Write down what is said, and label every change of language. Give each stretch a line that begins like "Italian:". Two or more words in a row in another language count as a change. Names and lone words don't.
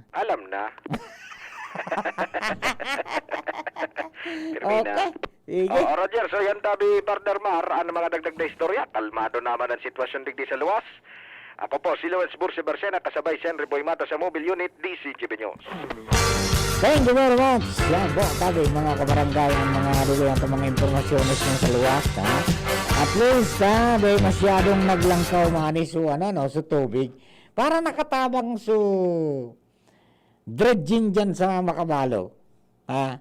Bikol: Alam na. Okay. Sige. Roger, so yan tabi partner Mar, ano mga dagdag na istorya? Kalmado naman ang sitwasyon digdi sa luwas. Ako po, si Lawrence Burse Barsena, kasabay si Henry Boy Mata sa Mobile Unit, DCGB News.
English: Thank you very much.
Bikol: Yan po, tabi mga kabarangay ang mga dulo ng mga impormasyones nyo sa luwas. Ha?
English: At least,
Bikol: dahil masyadong naglangkaw mga niso, sa tubig. Para nakatabang dredging dyan sa Makabalo. Ha?